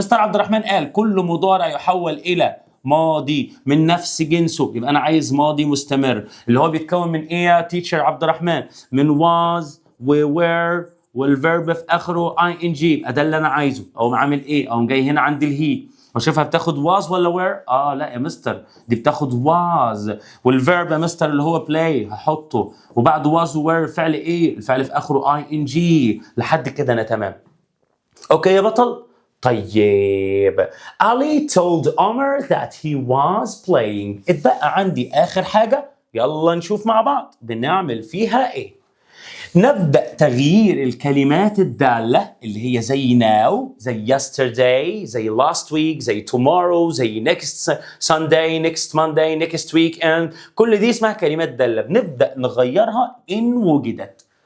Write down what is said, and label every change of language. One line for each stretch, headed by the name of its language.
Arabic: مستر عبد الرحمن قال كل مضارع يحول الى ماضي من نفس جنسه، يبقى انا عايز ماضي مستمر اللي هو بيتكون من ايه يا تيتشر عبد الرحمن؟ من was و were والفيرب في اخره اي ان جي. يبقى ده اللي انا عايزه. او عامل ايه؟ او جاي هنا عند الهي وشوفها بتاخد was ولا were؟ لا يا مستر، دي بتاخد was. والفيرب يا مستر اللي هو play هحطه، وبعد was و were فعل ايه؟ الفعل في اخره اي ان جي. لحد كده انا تمام. اوكي يا بطل.
English: طيب Ali told Omar that he was playing.
Arabic: اتبقى عندي آخر حاجة، يلا نشوف مع بعض بنعمل فيها إيه. نبدأ تغيير الكلمات الدالة اللي هي زي now، زي yesterday، زي last week، زي tomorrow، زي next Sunday، next Monday، next weekend. كل دي اسمها كلمات دالة، بنبدأ نغيرها إن وجدت.